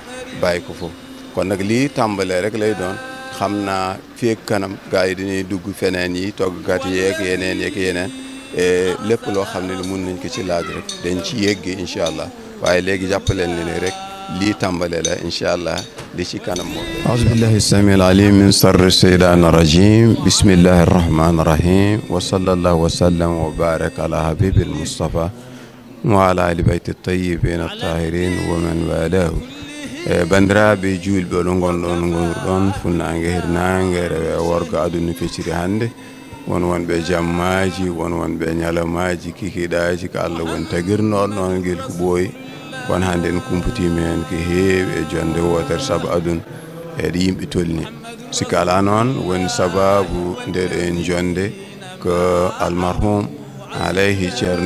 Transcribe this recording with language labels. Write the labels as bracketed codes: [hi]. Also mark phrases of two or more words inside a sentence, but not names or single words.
[wo] bàyyi ko foofu kon nag lii tàmbalee rek lay doon xam naa fii ak kanam gars yi dañuy dugg feneen yi toggkat yeeg yeneen lépp loo xam ne mun nañ ko ci laaj rek dañ ci yéggi [ar] إن شاء الله [wo] waaye léegi jàppaleen ne rek lii tàmbale la [ar] إن شاء الله [wo] li ci kanam moom [ar] أعوذ بالله السميع العليم من الشيطان الرجيم بسم الله الرحمن الرحيم وصلى الله وسلم وبارك على حبيبه المصطفى وعلى آل بيته الطيبين الطاهرين ومن والاه [ff] bandiraɓe julɓe oɗon gonɗon gonɗon funnague hirnague rewe worgo aduna fecciri hande wonɓe jammaji wonɓe ñalamaji kikiɗaji ko Allah woni tagirnoɗo noon guel ko ɓooyi kono hande en kumputima hen ko heewi e jonde wotere saabu aduna eɗo yimɓe tolni sikka ala noon woni sababu ndeɗo en jonde ko almarhum alayhi ceerno